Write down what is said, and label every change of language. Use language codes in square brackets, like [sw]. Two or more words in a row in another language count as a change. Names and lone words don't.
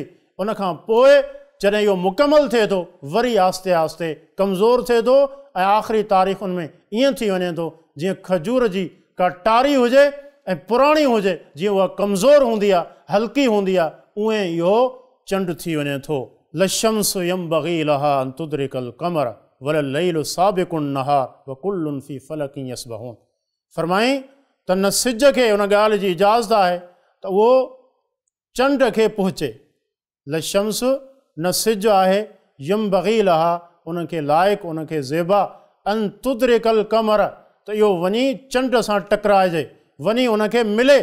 [sd] उन खां पोइ जॾहिं इहो मुकमल थिए थो, वरी आस्ते आस्ते कमज़ोर थिए थो ऐं आख़िरी तारीख़ुनि में ईअं थी वञे थो जीअं खजूर जी का टारी हुजे ऐं पुराणी हुजे, जीअं उहा कमज़ोर हूंदी आहे, हल्की हूंदी आहे, उएं इहो चंड थी वञे थो। [ar] لا الشمس ينبغي لها أن تدرك القمر ولا الليل سابق النهار وكل في فلك يسبحون. [sd] फरमाई त न सिज खे उन ॻाल्हि जी इजाज़त आहे त उहो चंड खे पहुचे। लशम्स न सिज आहे, [ar] ينبغي لها, [sd] उनखे लाइक़ु, उनखे ज़ेबा, [ar] أن تدرك القمر, [sd] त इहो वञी चंड सां टकराइजे, वञी उनखे मिले।